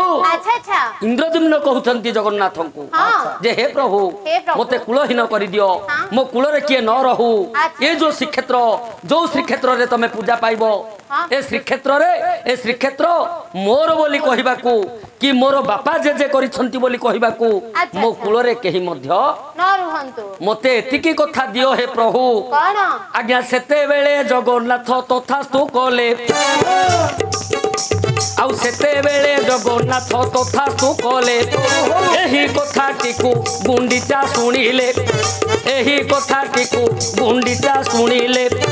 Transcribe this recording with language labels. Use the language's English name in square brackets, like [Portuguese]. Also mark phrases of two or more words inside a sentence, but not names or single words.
[Odia] ଆଚ୍ଛା ଆଚ୍ଛା ଇନ୍ଦ୍ରଦ୍ୟୁମ୍ନ କହଉଛନ୍ତି ଜଗନ୍ନାଥ କୁ ଯେ ହେ ପ୍ରଭୁ ମତେ କୁଳହୀନ କରି ଦିଅ ମୋ କୁଳ ରେ କିଏ ନ ରହୁ ଏ ଯେ ଶ୍ରୀକ୍ଷେତ୍ର ରେ ତମେ ପୂଜା ପାଇବ ଏ ଶ୍ରୀକ୍ଷେତ୍ର ମୋର ବୋଲି କହିବାକୁ କି ମୋର ବାପା ଯେ କରିଛନ୍ତି ବୋଲି କହିବାକୁ ମୋ କୁଳ ରେ କେହି ମଧ୍ୟ ନ ରହନ୍ତୁ ମତେ ଏତିକି କଥା ଦିଅ ହେ ପ୍ରଭୁ କଉଣ ଆଜ୍ଞା ସେତେ ବେଳେ ଜଗନ୍ନାଥ ତଥାସ୍ତୁ କଲେ ଆଉ ସେତେ ବେଳେ ଜଗନ୍ନାଥ ତଥାସ୍ତୁ କଲେ ଏହି କଥାଟିକୁ ଗୁଣ୍ଡିଚା ଶୁଣିଲେ ଏହି କଥାଟିକୁ ଗୁଣ୍ଡିଚା ଶୁଣିଲେ